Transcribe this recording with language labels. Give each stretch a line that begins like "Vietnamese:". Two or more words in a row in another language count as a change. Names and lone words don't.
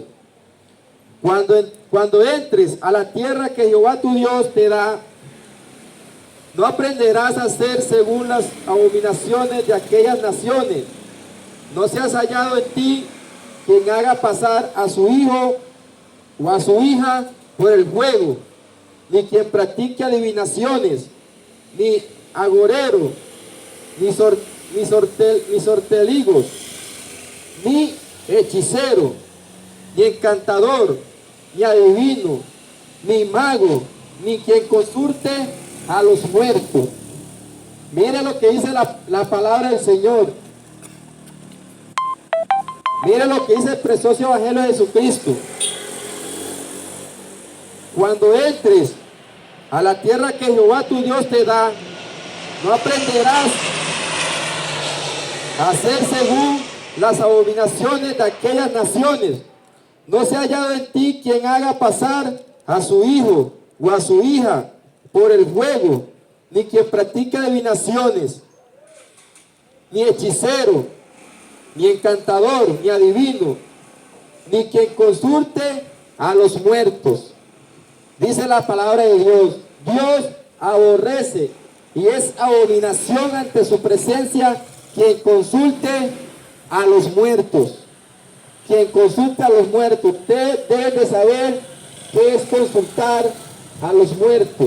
Spanish: Cuando entres a la tierra que Jehová tu Dios te da, no aprenderás a hacer según las abominaciones de aquellas naciones. No seas hallado en ti quien haga pasar a su hijo o a su hija por el juego, ni quien practique adivinaciones, ni agorero, ni sorteligos, ni hechicero, ni encantador, ni adivino, ni mago, ni quien consulte a los muertos. Mire lo que dice la palabra del Señor. Mire lo que dice el precioso Evangelio de Jesucristo. Cuando entres a la tierra que Jehová tu Dios te da, no aprenderás a hacer según las abominaciones de aquellas naciones. No se ha hallado en ti quien haga pasar a su hijo o a su hija por el juego, ni quien practique adivinaciones, ni hechicero, ni encantador, ni adivino, ni quien consulte a los muertos. Dice la palabra de Dios, Dios aborrece y es abominación ante su presencia quien consulte a los muertos. Quien consulte a los muertos. Usted debe de saber qué es consultar a los muertos.